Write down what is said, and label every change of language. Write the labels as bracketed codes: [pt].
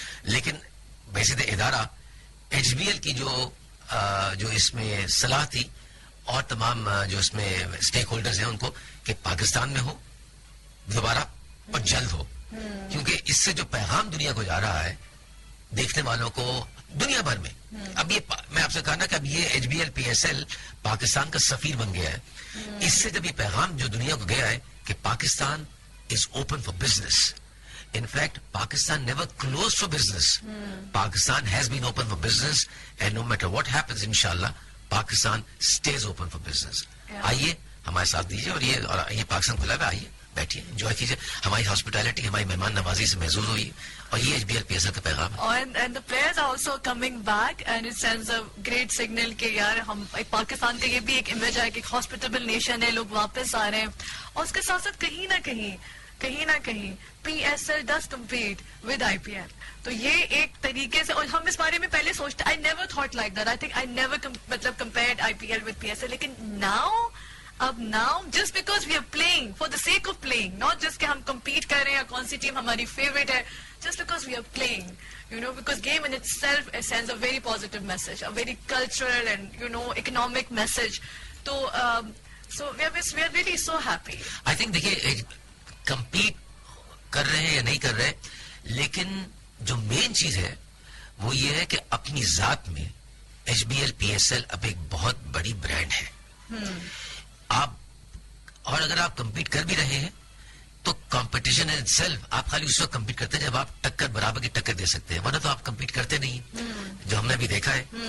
[ur] لیکن ویسے تو ادارہ ایچ بی ایل کی جو اس میں صلاح تھی, اور تمام جو اس میں اسٹیک ہولڈرز ہیں ان کو, کہ پاکستان میں ہو دوبارہ اور جلد ہو, کیونکہ اس سے جو پیغام دنیا کو جا رہا ہے, دیکھنے والوں کو دنیا بھر میں, اب یہ میں آپ سے کہا نا کہ اب یہ H be L P S L Pakistan کا سفیر بن گیا ہے. اس سے جب یہ پیغام جو دنیا کو گیا ہے کہ [en] Pakistan is open for business, in fact Pakistan never closed for business, Pakistan has been open for business, and no matter what happens inshallah Pakistan stays open for business. [ur] آئیے ہمارے ساتھ دیجیے, اور یہ پاکستان کھلا ہے, آئیے بیٹھیے انجوائے کیجیے, ہماری ہاسپٹیلٹی ہماری مہمان نوازی سے محظوظ ہوئی, اور یہ H be L P S L کا پیغام ہے. [en] And the players are also coming back, and it sends a great signal [ur] کہ یار ہم پاکستان کا یہ بھی ایک امیج ہے کہ ایک ہاسپٹیبل نیشن ہے, لوگ واپس آ رہے ہیں. اور اس کے ساتھ ساتھ کہیں نہ کہیں P S L does compete with I P L, تو یہ ایک طریقے سے, اور ہم اس بارے میں پہلے سوچتے, [en] I never thought like that, I think I never مطلب compared IPL with PSL, لیکن now just because we are playing for the sake of playing, not just [ur] کہ ہم compete کر رہے ہیں یا کون سی ٹیم ہماری favorite ہے, [en] just because we are playing, because game in itself sends a very positive message, a very cultural and economic message. So we are really so happy. [ur] I think دیکھیے compete کر رہے ہیں یا نہیں کر رہے, لیکن جو مین چیز ہے وہ یہ ہے کہ اپنی ذات میں H be L P S L اب ایک بہت بڑی برانڈ ہے. آپ, اور اگر آپ کمپیٹ کر بھی رہے ہیں تو کمپٹیشن ان سیلف, آپ خالی اس وقت کمپیٹ کرتے ہیں جب آپ برابر کی ٹکر دے سکتے ہیں, ورنہ تو آپ کمپیٹ کرتے نہیں, جو ہم نے بھی دیکھا ہے.